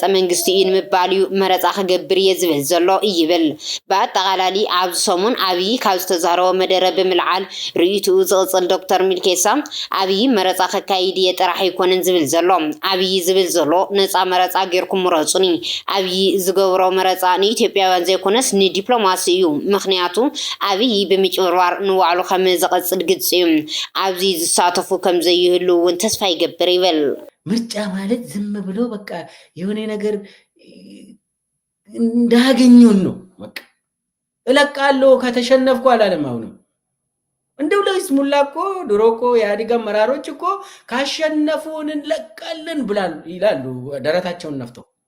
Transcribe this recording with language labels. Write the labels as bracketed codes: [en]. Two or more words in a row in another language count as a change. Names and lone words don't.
[ti] መንግስቲ እዩ ንምባል እዩ መረጻ ክገብር እየ ዝብል ዘሎ ይብል በኣጠቓላሊ ኣብ ሰሙን አብይ ካብ ዝተዛረቦ መደረ ብምልዓል ርእይቱ ዝቕጽል ዶክተር ሚልኬሳ አብይ መረጻ ከካይድ እየ ጥራሕ ይኮነን ዝብል ዘሎ አብይ ዝብል ዘሎ ነፃ መረጻ ጌርኩም ምረጹኒ አብይ ዝገብሮ መረጻ ንኢትዮጵያውያን ዘይኮነስ ንዲፕሎማሲ እዩ ምኽንያቱ አብይ ብምጭብርባር ንዋዕሉ ከም ዝቐጽል ግልጽ እዩ ኣብዚ ዝሳተፉ ከም ዘይህሉ እውን ተስፋ ይገብር ይብል [am] ምርጫ ማለት ዝም ብሎ በቃ የሆነ ነገር እንዳገኘውን ነው በቃ እለቃለሁ ከተሸነፍኩ አላለም አሁንም እንደው ለይስሙላ እኮ ድሮ እኮ የኢህአዴግ አመራሮች እኮ ካሸነፉን እንለቃለን ብላሉ ይላሉ ደረታቸውን ነፍተው